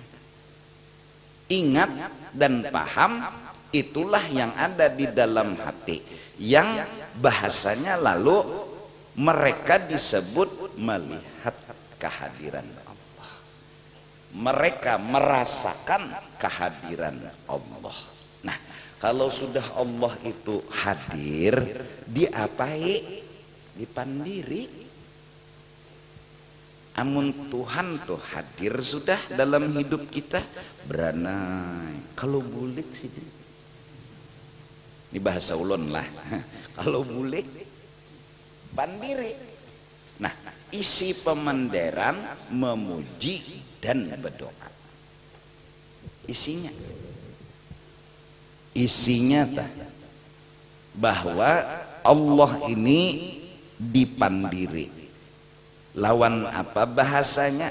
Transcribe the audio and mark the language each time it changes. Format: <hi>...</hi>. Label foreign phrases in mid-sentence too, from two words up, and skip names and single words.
<id>Ingat dan paham itulah yang ada di dalam hati, yang bahasanya lalu mereka disebut melihat kehadiran Allah. Mereka merasakan kehadiran Allah.</id> <bjn>Nah, kalau sudah Allah itu hadir, diapai? Dipandiri. Amun Tuhan tuh hadir sudah dalam hidup kita, beranai. Kalau bulik sih, ini bahasa ulun lah. Kalau bulik, pandiri. Nah, isi pemandiran memuji dan berdoa. Isinya bahwa Allah ini dipandiri. Lawan apa bahasanya?</bjn>